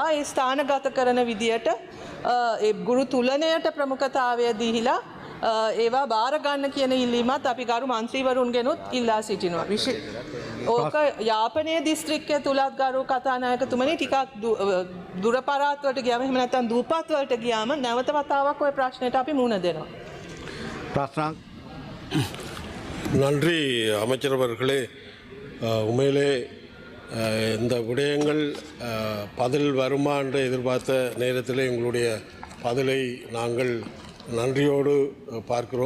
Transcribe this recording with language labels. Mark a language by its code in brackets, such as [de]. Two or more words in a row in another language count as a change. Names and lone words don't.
[si] ඒ ස්ථානගත කරන විදියට ඒ ගුරු තුලනයට ප්‍රමුඛතාවය දීලා ඒවා බාර ගන්න කියන ඉල්ලීමත් අපි ගරු මන්ත්‍රීවරුන්ගෙනුත් ඉල්ලා සිටිනවා. ඕක යාපනයේ දිස්ත්‍රික්කය තුලත් ගරු කතානායකතුමනි ටිකක් දුර පරාත් වලට ගියාම එහෙම නැත්නම් දූපත් වලට ගියාම නැවත වතාවක් ওই ප්‍රශ්නෙට අපි මුහුණ දෙනවා. [ta] நன்றி அமைச்சர் அவர்களே. உண்மையிலே இந்த விடயங்கள் பதில் வருமா என்று எதிர்பார்த்த நேரத்தில் எங்களுடைய பதிலை நாங்கள் நன்றியோடு பார்க்கிறோம்.